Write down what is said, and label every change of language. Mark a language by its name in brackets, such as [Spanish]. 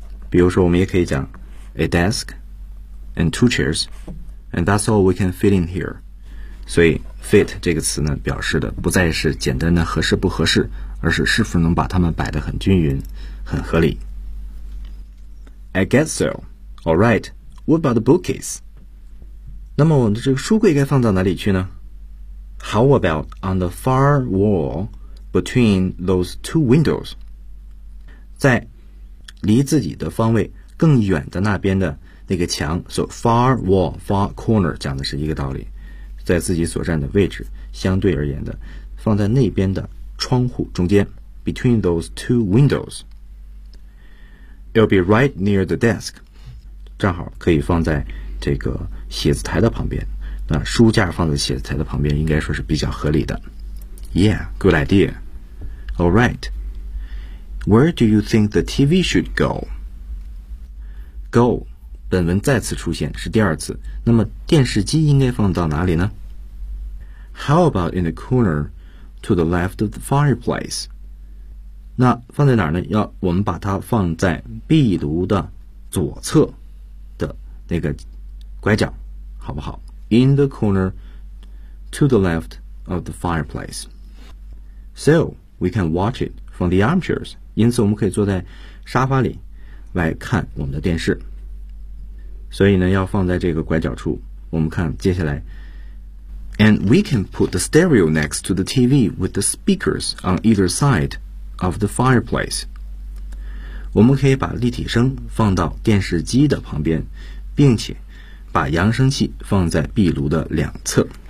[Chinese] 比如说我们也可以讲 [English] a desk and two chairs and that's all we can fit in here. [Chinese] 所以 fit 这个词呢表示的不再是简单的合适不合适，而是是否能把它们摆得很均匀很合理。 [English] I guess so. All right. What about the bookcase? [Chinese] 那么我们的这个书柜该放到哪里去呢？ [English] How about on the far wall between those two windows? [Chinese] 在离自己的方位更远的那边的那个墙 [English] so far wall, far corner [Chinese] 讲的是一个道理，在自己所站的位置相对而言的放在那边的窗户中间 [English] between those two windows. It'll be right near the desk. [Chinese] 正好可以放在这个写字台的旁边，那书架放在写字台的旁边应该说是比较合理的。 [English] Yeah, good idea. All right. Where do you think the TV should go? [Chinese] Go, 本文再次出现是第二次。那么电视机应该放到哪里呢？ [English] How about in the corner to the left of the fireplace? [Chinese] 那放在哪呢？要我们把它放在壁炉的左侧的那个拐角，好不好？ [English] In the corner to the left of the fireplace. So, we can watch it from the armchairs. [Chinese] 因此我们可以坐在沙发里来看我们的电视。所以呢要放在这个拐角处。我们看接下来。 [English] And we can put the stereo next to the TV with the speakers on either side of the fireplace. [Chinese] 我们可以把立体声放到电视机的旁边，并且把扬声器放在壁炉的两侧。